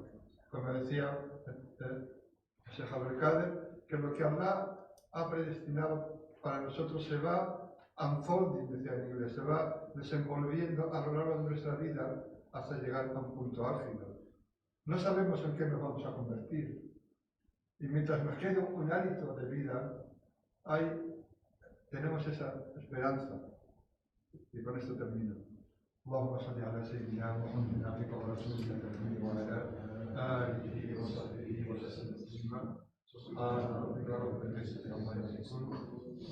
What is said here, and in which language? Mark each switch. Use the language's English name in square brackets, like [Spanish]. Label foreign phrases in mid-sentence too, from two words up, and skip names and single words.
[Spanish] Como decía Sheikh Abdul Qadir, que lo que Allah ha predestinado para nosotros se va unfolding, decía en inglés, se va desenvolviendo a lo largo de nuestra vida hasta llegar a un punto álgido. No sabemos en qué nos vamos a convertir. Y mientras nos quede un hálito de vida, tenemos esa esperanza. Y con esto termino. [Arabic] اللهم صل على سيدنا محمد عبدك ورسولك النبي وعلى آله وصحبه وسلم تسليما سبحان ربك رب العزة عما يصفون